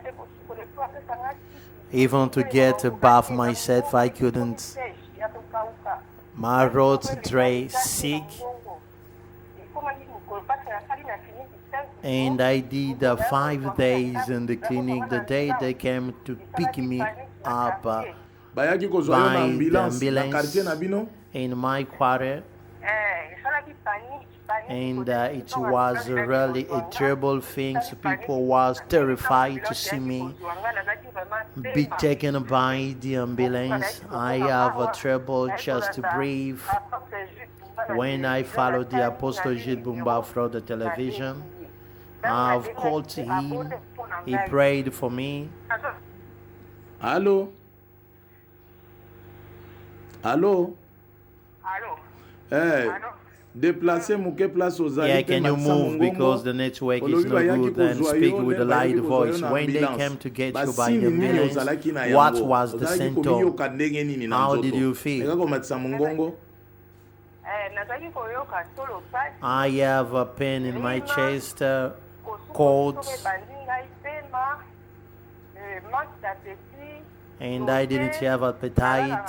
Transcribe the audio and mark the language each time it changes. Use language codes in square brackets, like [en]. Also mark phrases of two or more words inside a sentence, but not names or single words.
[en] Even to get a bath myself, I couldn't. My throat dry, sick. And I did 5 days in the clinic. The day they came to pick me up by [ln] Bayaki [en] the [ln] kozwa na ambulance na quartier na ambulance bino? [en] in my quarter. And it was really a terrible thing. So people was terrified to see me be taken by the ambulance. I have trouble just to breathe. When I followed the Apostle Jules BUMBA through the television, I've called him. He prayed for me. [fr] Allô? Allô? [ln] Eh, déplacer muke place ozali. [en] Yeah, can you move because the network is not good, and speak with a loud voice. When they came to get you by the ambulance, what was the symptom? How did you feel? I have a pain in my chest, cold, and I didn't have appetite.